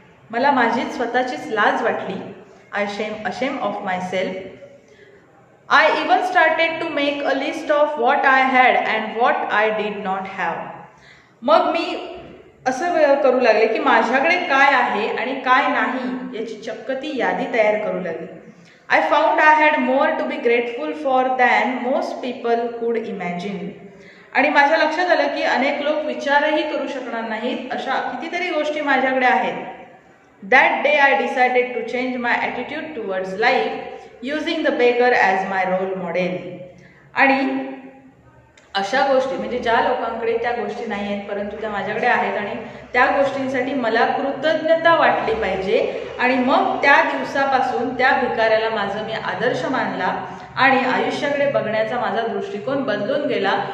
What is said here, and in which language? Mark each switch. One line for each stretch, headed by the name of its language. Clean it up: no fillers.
Marathi: मला माझीच स्वतःचीच लाज वाटली.
English: Ashamed of myself. I even started to make a list of what I had and what I did not have.
Marathi: मग मी असं करू लागले की माझ्याकडे काय आहे आणि काय नाही याची चक्क ती यादी तयार करू लागली.
English: I found I had more to be grateful for than most people could imagine.
Marathi: आणि माझ्या लक्षात आलं की अनेक लोक विचारही करू शकणार नाहीत अशा कितीतरी गोष्टी माझ्याकडे आहेत.
English: That day I decided to change my attitude towards life using the beggar as my role model.
Marathi: आणि अशा गोष्टी म्हणजे ज्या लोकांकडे त्या गोष्टी नाही आहेत परंतु त्या माझ्याकडे आहेत आणि त्या गोष्टींसाठी मला कृतज्ञता वाटली पाहिजे. आणि मग त्या दिवसापासून त्या भिकाऱ्याला माझं मी आदर्श मानला आणि आयुष्याकडे बघण्याचा माझा दृष्टिकोन बदलून गेला.